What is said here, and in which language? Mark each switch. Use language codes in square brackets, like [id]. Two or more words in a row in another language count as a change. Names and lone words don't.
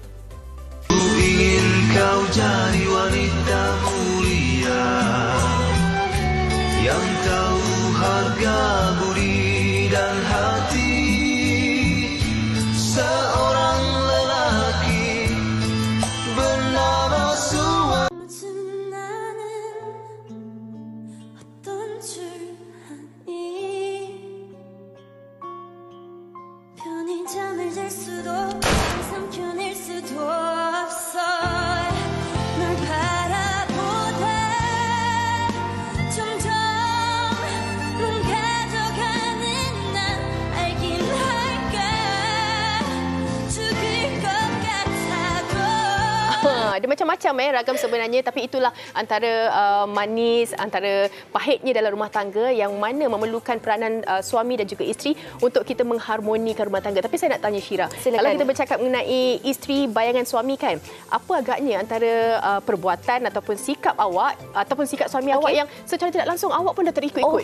[ms] Ku ingin kau jadi wanita mulia yang tahu harga budi dan hati seorang lelaki bernama Suami. [ko] 나는 어떤 줄 아니 편히 잠을 잘 수도 항상 편일 수도 없어 널 바라보다 점점 눈 가져가는 난 알긴 할까 죽을 것 같아도 [ms] Ada macam-macam ragam sebenarnya, tapi itulah antara manis, antara pahitnya dalam rumah tangga yang mana memerlukan peranan suami dan juga isteri untuk kita mengharmonikan rumah tangga. Tapi saya nak tanya Syira, Silakan. kalau kita bercakap mengenai isteri bayangan suami kan, apa agaknya antara perbuatan ataupun sikap awak ataupun sikap suami awak yang secara tidak langsung awak pun dah terikut-ikut?